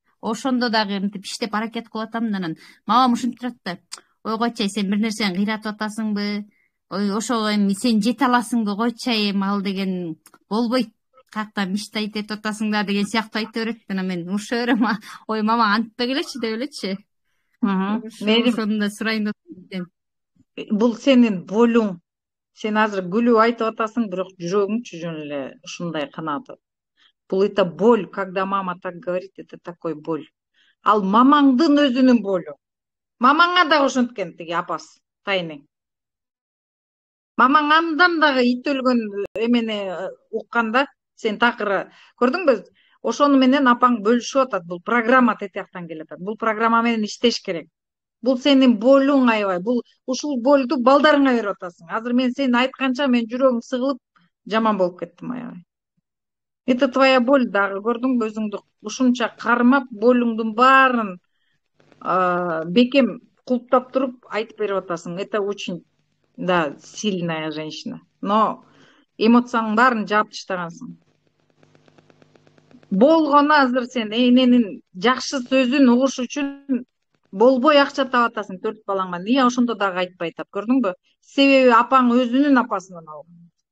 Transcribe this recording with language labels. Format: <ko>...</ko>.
<ky>ошондо дагы мынтип иштеп аракет кылып атам. Анан мамам ушинтип турат да, ой койчу, сен бир нерсени кыйратып атасыңбы, ой ошого эми сен жете аласыңбы, койчу эми ал деген болбойт, каяктан мечтать этип атасың да деген сыяктуу айта берет. Анан мен уруша берем, ой мама антпай келечи деп элечи. Ошондо сурайын деп атам. Бул сенин болуң. Сен азыр күлүп айтып атасың, бирок жүрөгүңчү жөн эле ушундай канааты. Бул</ky> <ru>это боль, когда мама так говорит, это такой боль.</ru> <ky>Ал мамаңдын өзүнүн болу. Мамаңа дагы ошенткен тиги апасы, тайнең. Мамаң андан дагы ит өлгөн эмени укканда, сен такыр көрдүңбү? Ошону менен апаң бөлүшүп атат. Бул программа тетияктан келип атат. Бул программа менен иштеш керек. Бул сенин болуң аябай. Бул ушул болду балдарыңа берип атасың. Азыр мен сен айтканча мен жүрөгүм сыгылып жаман болуп кеттим аябай.</ky> <ru>Это твоя боль</ru> <ky>дагы, көрдүңбү өзүңдү ушунча кармап, болуңдун баарын бекем кулптап туруп айтып берип атасың.</ky> <ru>Это очень, да, сильная женщина. Но</ru> <ky>эмоцияңдын баарын жаап таштагансың. Болгону азыр сен эненин жакшы сөзүн угуш үчүн болбой акча таап атасың 4 балаңа. Эмне ошондо дагы айтпай атат, көрдүңбү? Себеби апаң өзүнүн апасынан алган.</ky>